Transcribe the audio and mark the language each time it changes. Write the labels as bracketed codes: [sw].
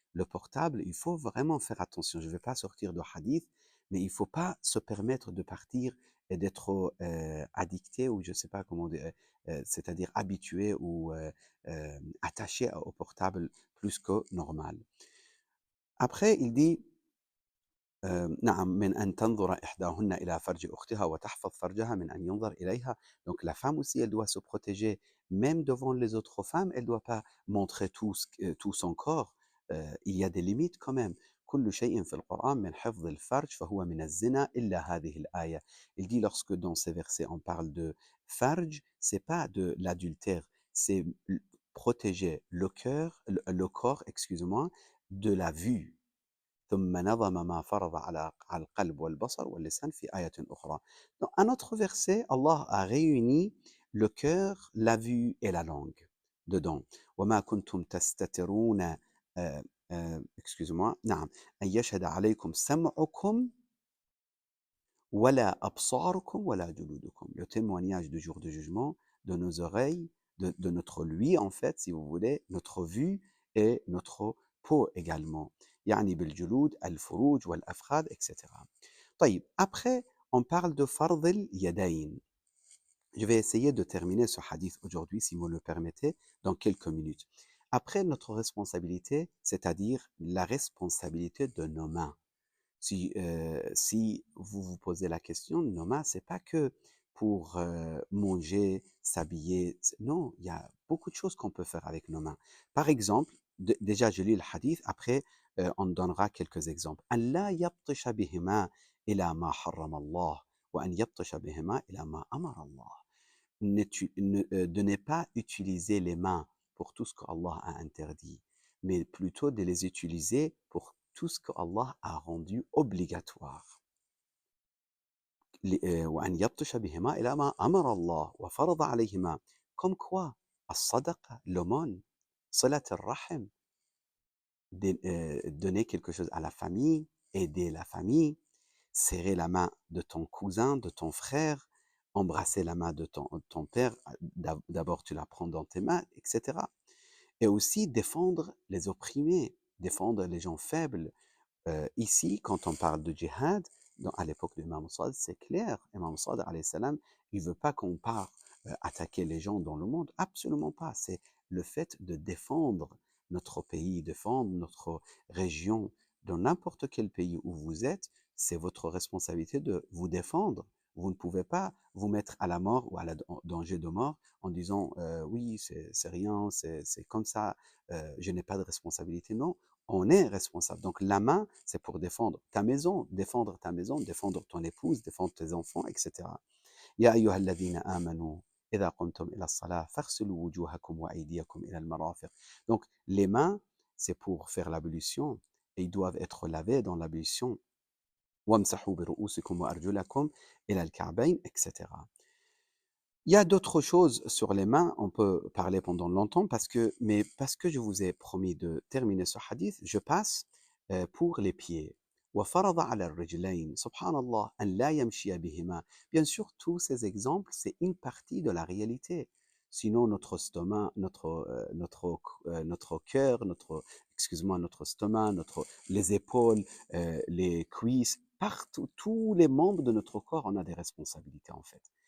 [fr] Le portable, il faut vraiment faire attention. Je ne vais pas sortir de hadith, mais il ne faut pas se permettre de partir et d'être addicté ou je ne sais pas comment dire, c'est-à-dire habitué ou attaché au portable plus que normal. Après, il dit [ar] نعم من أن تنظر إحداهن إلى فرج أختها وتحفظ فرجها من أن ينظر إليها. [fr] Donc la femme aussi, elle doit se protéger même devant les autres femmes, elle ne doit pas montrer tout son corps. Il y a des limites quand même. [ar] كل شيء في القرآن من حفظ الفرج فهو من الزنا إلا هذه الآية. [fr] Il dit lorsque dans ces versets on parle de farj, c'est pas de l'adultère, c'est protéger le corps, excuse-moi, de la vue. [ar] ثم نظم ما فرض على القلب والبصر واللسان في آية أخرى. [fr] Dans un autre verset, Allah a réuni le cœur, la vue et la langue dedans. [ar] وما كنتم تستترون [fr] excusez-moi, [ar] نعم أن يشهد عليكم سمعكم ولا أبصاركم ولا جلودكم. [fr] Le témoignage du jour du jugement, de nos oreilles, de notre lui en fait, si vous voulez, notre vue et notre peau également. [ar] يعني بالجلود الفروج والأفخاذ, etc. طيب, [fr] après, on parle de [ar] فرض اليدين. [fr] Je vais essayer de terminer ce hadith aujourd'hui, si vous le permettez, dans quelques minutes. Après, notre responsabilité, c'est-à-dire la responsabilité de nos mains. Si vous vous posez la question, nos mains, c'est pas que pour manger, s'habiller. Non, il y a beaucoup de choses qu'on peut faire avec nos mains. Par exemple, déjà, je lis le hadith, après, on donnera quelques exemples. [ar] أن لا يبطش بهما إلى ما حرم الله وأن يبطش بهما إلى ما أمر الله. [fr] De ne pas utiliser les mains pour tout ce que Allah a interdit, mais plutôt de les utiliser pour tout ce que Allah a rendu obligatoire. [ar] وأن يبطش بهما إلى ما أمر الله وفرض عليهما. [fr] Comme quoi, الصدقة, l'aumône, صلة الرحم, donner quelque chose à la famille, aider la famille, serrer la main de ton cousin, de ton frère, embrasser la main de ton père, d'abord tu la prends dans tes mains, etc. Et aussi défendre les opprimés, défendre les gens faibles. Ici, quand on parle de djihad, à l'époque de Imam Sa'd, c'est clair. Imam Sa'd, alayhi salam, il ne veut pas qu'on parte attaquer les gens dans le monde. Absolument pas. C'est le fait de défendre notre pays, défendre notre région. Dans n'importe quel pays où vous êtes, c'est votre responsabilité de vous défendre. Vous ne pouvez pas vous mettre à la mort ou en danger de mort en disant oui, c'est rien, c'est comme ça, je n'ai pas de responsabilité. Non, on est responsable. Donc la main, c'est pour défendre ta maison, défendre ton épouse, défendre tes enfants, etc. [ar] يا أيها الذين آمنوا إذا قمتم إلى الصلاة فاغسلوا وجوهكم وأيديكم إلى المرافق. [fr] Donc les mains, c'est pour faire l'ablution et ils doivent être lavés dans l'ablution. [ar] وامسحوا برؤوسكم وأرجلكم إلى الكعبين, etc. [fr] Il y a d'autres choses sur les mains, on peut parler pendant longtemps mais parce que je vous ai promis de terminer ce hadith, je passe pour les pieds. [ar] وفرض على الرجلين سبحان الله أن لا يمشي بهما. [fr] Bien sûr, tous ces exemples, c'est une partie de la réalité. Sinon, notre stomac, notre cœur, excuse-moi, notre stomac, les épaules, les cuisses, partout, tous les membres de notre corps, on a des responsabilités en fait.